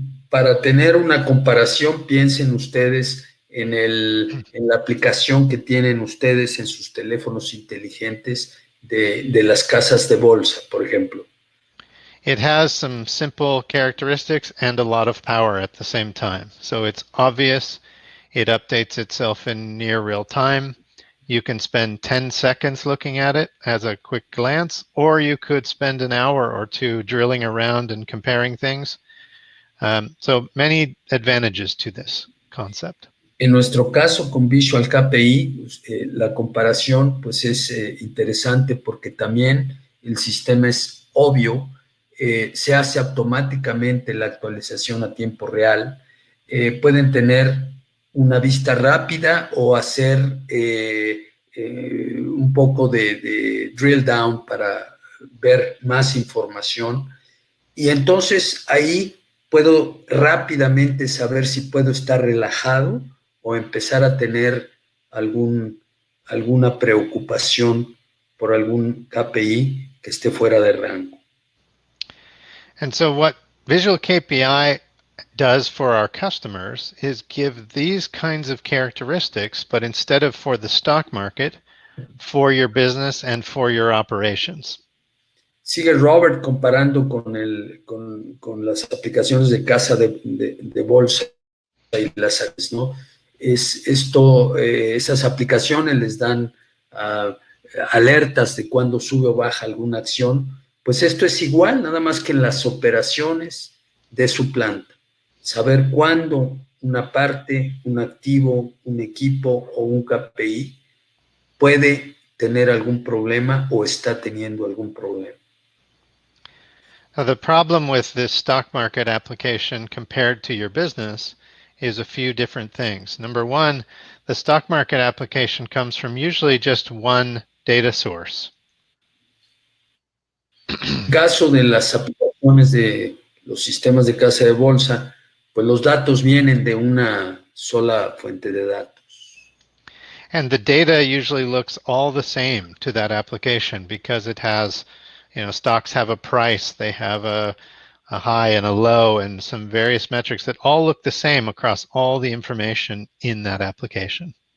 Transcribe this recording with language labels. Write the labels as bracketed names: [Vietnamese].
[Spanish] Para tener una comparación, piensen ustedes en la aplicación que tienen ustedes en sus teléfonos inteligentes de las casas de bolsa, por ejemplo. [English] It has some simple characteristics and a lot of power at the same time. So it's obvious, it updates itself in near real time. You can spend 10 seconds looking at it as a quick glance, or you could spend an hour or two drilling around and comparing things. So many advantages to this concept. [Spanish] En nuestro caso, con Visual KPI, la comparación pues es interesante porque también el sistema es obvio, se hace automáticamente la actualización a tiempo real, pueden tener una vista rápida o hacer un poco de drill down para ver más información, y entonces ahí puedo rápidamente saber si puedo estar relajado o empezar a tener alguna preocupación por algún KPI que esté fuera de rango. [English] And so what Visual KPI does for our customers is give these kinds of characteristics, but instead of for the stock market, for your business and for your operations. [Spanish] Sigue Robert comparando con las aplicaciones de casa de bolsa y las acciones, ¿no? Esas aplicaciones les dan alertas de cuando sube o baja alguna acción. Pues esto es igual, nada más que en las operaciones de su planta. Saber cuándo una parte, un activo, un equipo o un KPI puede tener algún problema o está teniendo algún problema. [English] Now, the problem with this stock market application compared to your business is a few different things. Number one, the stock market application comes from usually just one data source. [Spanish] En caso de las aplicaciones de los sistemas de casa de bolsa, pues los datos vienen de una sola fuente de datos. [English] And the data usually looks all the same to that application because it has, stocks have a price, they have a high and a low and some various metrics that all look the same across all the information in that application.